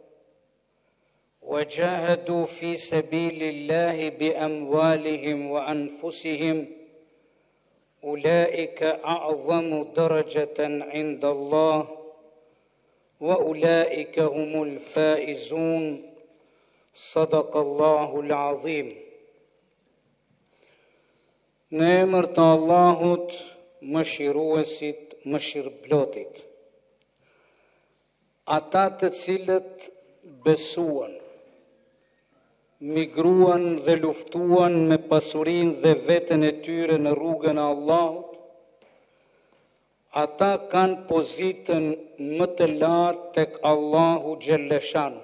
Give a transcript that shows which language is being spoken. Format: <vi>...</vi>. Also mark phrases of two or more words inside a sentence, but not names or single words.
<ar>وجاهدوا في سبيل الله بأموالهم وأنفسهم أولئك أعظم درجة عند الله وأولئك هم الفائزون صدق الله العظيم.</ar> <sq>Në emër të Allahut, mëshiruesit, mëshirëplotit. Ata të cilët besuan, migruan dhe luftuan me pasurinë dhe veten e tyre në rrugën e Allahut, ata kanë pozitën më të lartë tek Allahu Gjelleshanu.</sq>